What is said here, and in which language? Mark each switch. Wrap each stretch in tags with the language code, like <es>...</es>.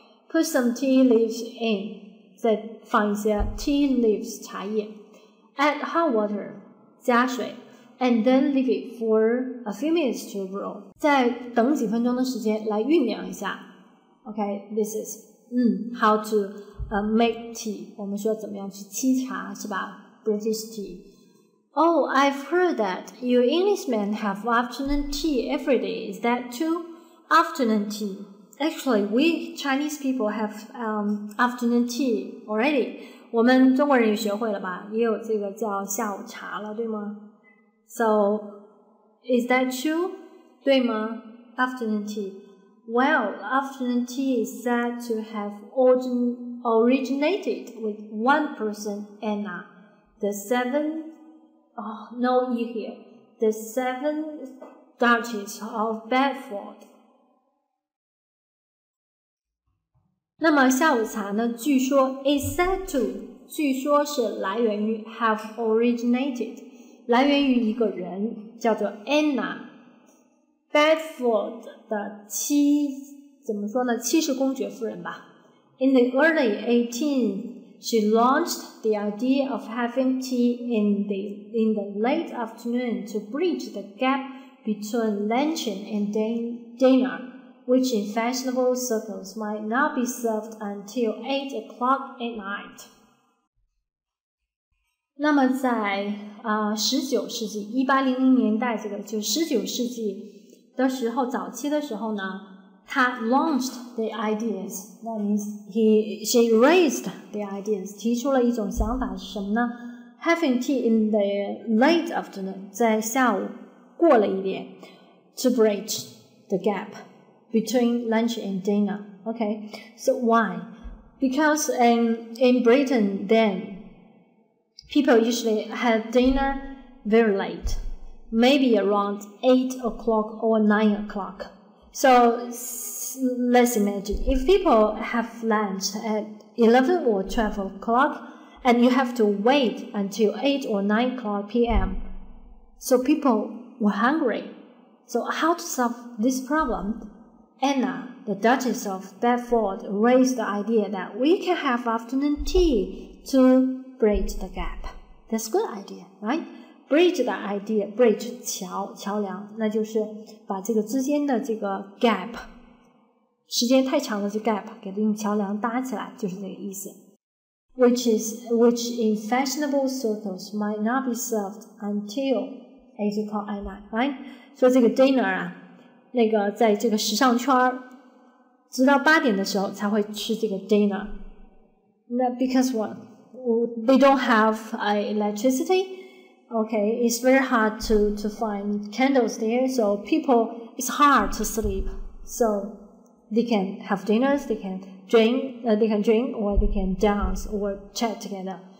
<en>Put some tea leaves in</en> <zh>再放一些</zh> <en>tea leaves</en> <zh>茶叶</zh> <en>Add hot water</en> <zh>加水</zh> <en>and then leave it for a few minutes to brew</en> <zh>再等几分钟的时间来酝酿一下</zh> <en>Okay, this is how to make tea</en> <zh>我们说怎么样去沏茶是吧</zh> <en>British tea Oh, I've heard that you Englishmen have afternoon tea every day. Is that true? Afternoon tea. Actually, we Chinese people have afternoon tea already.</en> <zh>我们中国人也学会了吧？也有这个叫下午茶了，对吗 ？</zh> <en>So, is that true?</en> <zh>对吗</zh> <en>？Afternoon tea. Well, afternoon tea is said to have originated with one person, Anna. The seventh Duchess of Bedford.</en> <zh>那么下午茶呢？据说</zh> <en>is said to，</en> <zh>据说是来源于</zh> <en>have originated，</en> <zh>来源于一个人叫做 Anna Bedford 的怎么说呢？七世公爵夫人吧。</zh> <en>In the early 18th, she launched the idea of having tea in the late afternoon to bridge the gap between luncheon and dinner, which in fashionable circles might not be served until 8 o'clock at night.</en> <zh>那么在19世纪1800年代这个就19世纪的时候早期的时候呢他</zh> <en>launched the ideas. That means she raised the ideas.</en> <zh>提出了一种想法是什么呢</zh> <en>Having tea in the late afternoon.</en> <zh>在下午过了一点</zh> <en>To bridge the gap between lunch and dinner. Okay, so why? Because in Britain then, people usually had dinner very late. Maybe around 8 o'clock or 9 o'clock. So let's imagine if people have lunch at 11 or 12 o'clock and you have to wait until 8 or 9 o'clock p.m. So people were hungry. So how to solve this problem? Anna, the Duchess of Bedford, raised the idea that we can have afternoon tea to bridge the gap. That's a good idea, right?</en> <zh>Bridge 的 idea, bridge 桥梁，那就是把这个之间的这个 gap， 时间太长的这 gap 给它用桥梁搭起来，就是这个意思。</zh> <en>Which in fashionable circles might not be served until 8 o'clock at night, right?</en> <zh>说这个 dinner 啊，那个在这个时尚圈直到8点的时候才会吃这个 dinner. 那</zh> <en>because what? They don't have electricity.Okay, it's very hard to find candles there, so it's hard to sleep. So they can have dinners, they can drink, or they can dance or chat together.</en>